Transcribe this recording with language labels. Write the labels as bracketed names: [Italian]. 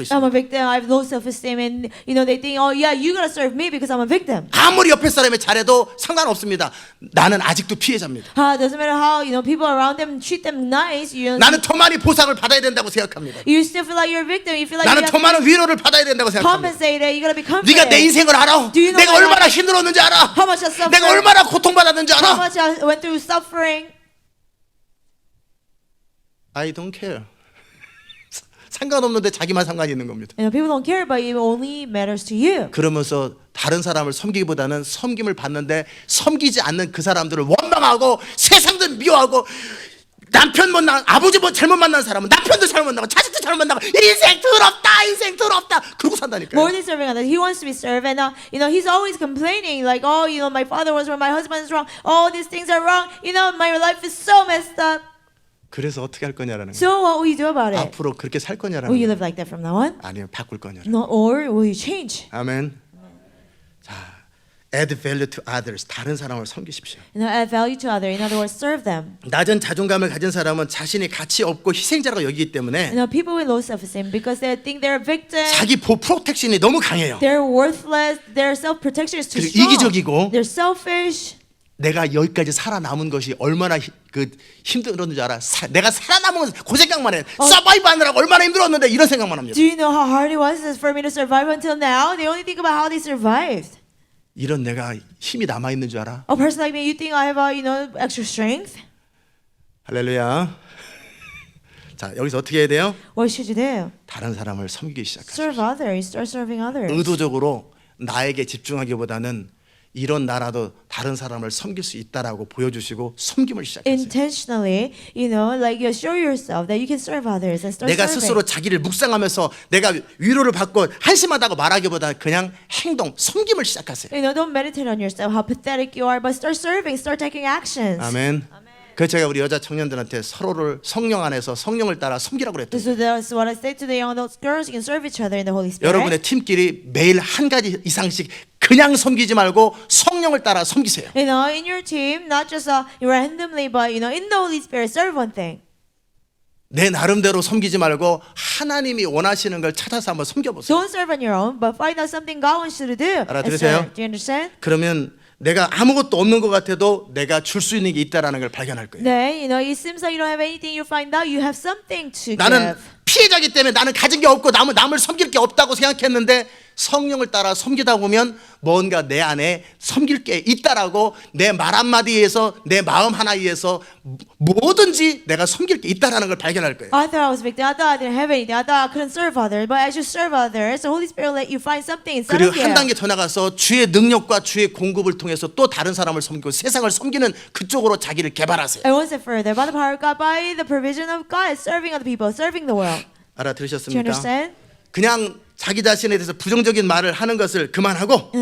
[English] I'm [Korean] 있어요. [English] a victim. I have low self-esteem, and they think, oh yeah, you gotta serve me because I'm a victim. [Korean] 아무리 옆에 사람이 잘해도 상관없습니다. 나는 아직도 피해자입니다. [English] Doesn't matter how people around them treat them nice. [Korean] 나는 더 많이 보상을 받아야 된다고 생각합니다. [English] You still feel like you're a victim. You feel like [Korean] 나는 [English] you [Korean] 더 [English] have [Korean] 많은 위로를 받아야 된다고 [English] to be [Korean] 생각합니다. [English] compensated. You gotta be [Korean] 네가 내 [English] compensated. [Korean] 인생을 알아. [English] Do you know [Korean] 내가 [English] my [Korean] 얼마나 [English] life? [Korean] 힘들었는지 알아. [English] How much I suffered? [Korean] 내가 얼마나 고통받았는지 [English] How [Korean] 알아. [English] much I went through suffering. I don't care. [Korean] 상관없는데 자기만 상관이 있는 겁니다. [English] People don't care, but it only matters to you. [Korean] 그러면서 다른 사람을 섬기기보다는 섬김을 받는데 섬기지 않는 그 사람들을 원망하고 세상도 미워하고 남편 못나 아버지 잘못 만난 사람은 남편도 잘못 만나고 자식도 잘못 만나고 인생 더럽다 그러고 산다니까요. [English] More than serving others, he wants to be served, and he's always complaining like, oh, my father was wrong, my husband is wrong, all these things are wrong. My life is so messed up. [Korean] 그래서 어떻게 할 거냐라는 거예요. [English] So what will you do about it? [Korean] 앞으로 그렇게 살 거냐라는 [English] Will you [Korean] 거예요. [English] live like that from now on? [Korean] 아니면 바꿀 거냐라는 [English] No, or will you change? [Korean] 아멘. 자, [English] add value to others. [Korean] 다른 사람을 섬기십시오. [English] Add value to others. In other words, serve them. [Korean] 낮은 자존감을 가진 사람은 자신이 가치 없고 희생자라고 여기기 때문에 [English] People with low self-esteem, because they think they're a victim, [Korean] 자기 프로텍션이 너무 강해요. [English] they're worthless, their self-protection is too [Korean] 그리고 [English] strong. [Korean] 이기적이고 [English] They're selfish. [Korean] 내가 여기까지 살아남은 것이 얼마나 힘들었는지 알아. 내가 살아남은 그 생각만 해. 서바이브 하느라고 얼마나 힘들었는데 이런 생각만 합니다. [English] Do you know how hard it was for me to survive until now? They only think about how they survived. [Korean] 이런 내가 힘이 남아 있는 줄 알아. [English] A person like me, you think I have extra strength? [Korean] 할렐루야. 자, 여기서 어떻게 해야 돼요? [English] What should you do? [Korean] 다른 사람을 섬기기 시작하세요. [English] Serve others. Start serving others. [Korean] 의도적으로 나에게 집중하기보다는 이런 나라도 다른 사람을 섬길 수 있다라고 보여주시고 섬김을 시작하세요. [English] Intentionally, you show yourself that you can serve others and start [Korean] 내가 [English] serving. [Korean] 스스로 자기를 묵상하면서 내가 위로를 받고 한심하다고 말하기보다 그냥 행동, 섬김을 시작하세요. [English] Don't meditate on yourself, how pathetic you are, but start serving, start taking actions. [Korean] 아멘. 그래서 제가 우리 여자 청년들한테 서로를 성령 안에서 성령을 따라 섬기라고 그랬더니 [English] So that's what I say to the young adult girls. You can serve each other in the Holy Spirit. [Korean] 여러분의 팀끼리 매일 한 가지 이상씩 그냥 섬기지 말고 성령을 따라 섬기세요. [English] In your team, not just randomly, but in the Holy Spirit, serve one thing. [Korean] 내 나름대로 섬기지 말고 하나님이 원하시는 걸 찾아서 한번 섬겨보세요. [English] Don't serve on your own, but find out something God wants you to do. [Korean] 알아들으세요? [English] Do you understand? [Korean] 그러면 내가 아무것도 없는 것 같아도 내가 줄 수 있는 게 있다라는 걸 발견할 거예요. [English] 네, it seems like you don't have anything. You find out you have something to [Korean] 나는 [English] give. [Korean] 피해자기 때문에 나는 가진 게 없고 남을 섬길 게 없다고 생각했는데 성령을 따라 섬기다 보면 뭔가 내 안에 섬길 게 있다라고 내 말 한마디에서 내 마음 하나에서 뭐든지 내가 섬길 게 있다라는 걸 발견할 거예요. [English] I thought I was a victim. I thought I didn't have anything. I thought I couldn't serve others. But as you serve others, the Holy Spirit let you find something inside [Korean] 그리고 [English] of you. [Korean] 한 단계 더 나가서 주의 능력과 주의 공급을 통해서 또 다른 사람을 섬기고 세상을 섬기는 그쪽으로 자기를 개발하세요. [English] I went further. By the power of God, by the provision of God, serving other people, serving the world. Do you [Korean] 알아들으셨습니까? [English] understand? [Korean] 그냥 자기 자신에 대해서 부정적인 말을 하는 것을 그만하고